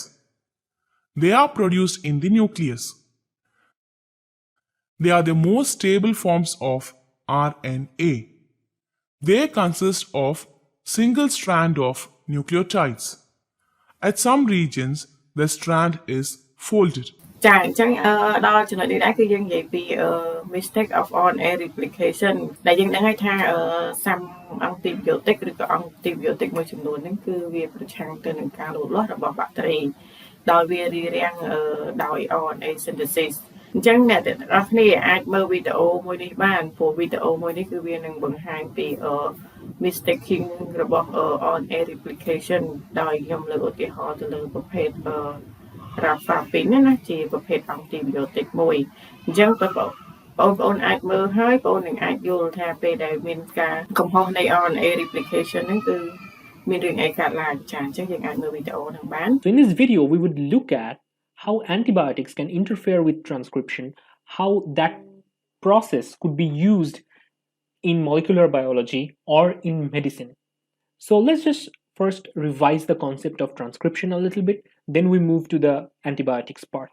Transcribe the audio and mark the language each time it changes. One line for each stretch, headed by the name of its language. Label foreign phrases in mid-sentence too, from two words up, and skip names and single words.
English: They are produced in the nucleus. They are the most stable forms of RNA. They consist of single strand of nucleotides. At some regions, the strand is folded.
Khmer: ចាអញ្ចឹងដល់ចំណុចនេះដែរគឺយើងនិយាយពី
English: mistake of RNA replication
Khmer: ដែលយើងដឹងហើយថាសាំអង់ទីប៊ីយោទិកឬក៏អង់ទីប៊ីយោទិកមួយចំនួនហ្នឹងគឺវា ប្រឆាំងទៅនឹងការលូតលាស់របស់បាក់តេរីដោយវារារាំងដោយ
English: RNA synthesis
Khmer: អញ្ចឹងអ្នកទាំងអស់គ្នា អាចមើលវីដេអូមួយនេះបានព្រោះវីដេអូមួយនេះគឺវានឹងបង្ហាញពី mistaking របស់
English: RNA replication
Khmer: ដោយខ្ញុំលើកឧទាហរណ៍ទៅលើប្រភេទRafapin ណាជាប្រភេទអង់ទីប៊ីយោទិកមួយអញ្ចឹងបងប្អូនអាចមើលហើយបងប្អូននឹងអាចយល់ថាពេលដែលមានការកំហុសនៃ
English: RNA replication
Khmer: ហ្នឹងគឺមានរឿងអីកើតឡើងចាអញ្ចឹងយើងអាចមើលវីដេអូហ្នឹងបាន
English: So in this video we would look at how antibiotics can interfere with transcription, how that process could be used in molecular biology or in medicine. So let's just first revise the concept of transcription a little bit, then we move to the antibiotics part.